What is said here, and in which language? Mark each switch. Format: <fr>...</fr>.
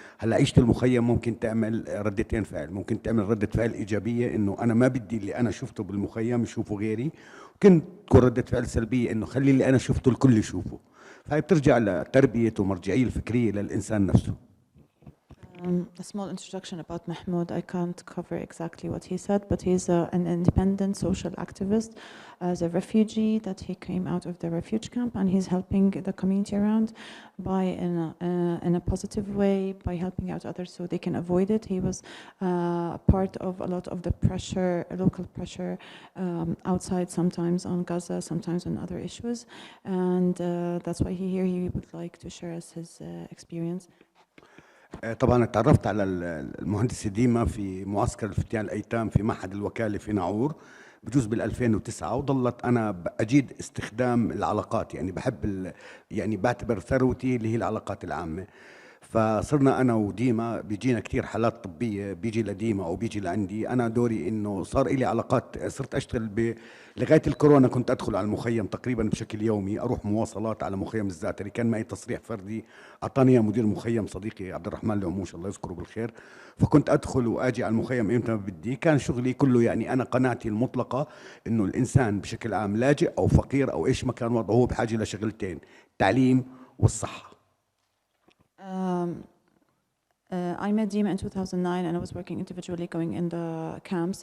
<ar>هلا عيشة المخيم ممكن تعمل ردتين فعل، ممكن تعمل ردة فعل إيجابية إنه أنا ما بدي اللي أنا شفته بالمخيم يشوفه غيري، ممكن تكون ردة فعل سلبية إنه خلي اللي أنا شفته الكل يشوفه. فهي بترجع لتربية ومرجعية الفكرية للإنسان نفسه.</ar> <en>A small introduction about Mahmoud. I can't cover exactly what he said, but he's an independent social activist as a refugee that he came out of the refuge camp, and he's helping the community around by in a positive way, by helping out others so they can avoid it. He was part of a lot of the pressure, local pressure outside, sometimes on Gaza, sometimes on other issues, and that's why he would like to share us his experience.</en> <ar>طبعا اتعرفت على المهندس ديما في معسكر الفتيان الايتام في معهد الوكاله في ناعور بجوز بال2009، وظلت انا اجيد استخدام العلاقات، يعني بحب يعني بعتبر ثروتي اللي هي العلاقات العامه. فصرنا انا وديما بيجينا كثير حالات طبيه بيجي لديما او بيجي لعندي، انا دوري انه صار لي علاقات، صرت اشتغل لغايه الكورونا كنت ادخل على المخيم تقريبا بشكل يومي، اروح مواصلات على مخيم الزعتري، كان معي تصريح فردي اعطاني مدير مخيم صديقي عبد الرحمن العموش الله يذكره بالخير، فكنت ادخل واجي على المخيم امتى ما بدي. كان شغلي كله يعني انا قناعتي المطلقه انه الانسان بشكل عام لاجئ او فقير او ايش ما كان وضعه هو بحاجه لشغلتين، التعليم والصحه.</ar> <en>I met Dima in 2009 and I was working individually going in the camps.</en>